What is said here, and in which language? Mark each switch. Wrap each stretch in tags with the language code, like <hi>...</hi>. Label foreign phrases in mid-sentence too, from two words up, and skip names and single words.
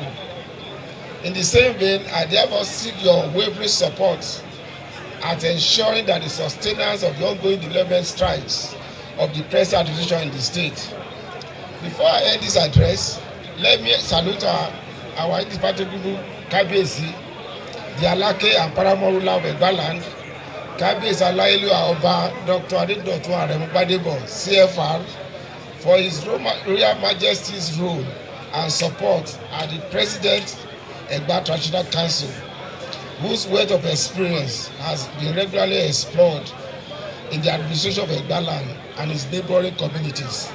<en>In the same vein, I therefore seek your unwavering support at ensuring that the sustenance of the ongoing development strides of the present administration in the state. Before I end this address, let me salute our indefatigable Kabiyesi, the Alake and paramount ruler of Egbaland, Kabiyesi Musiliu Oba Dr. HRM Oba Ademola CFR, for his Royal Majesty's role and support as the President Egba Traditional Council, whose wealth of experience has been regularly explored in the administration of Egbaland and its neighboring communities.</en>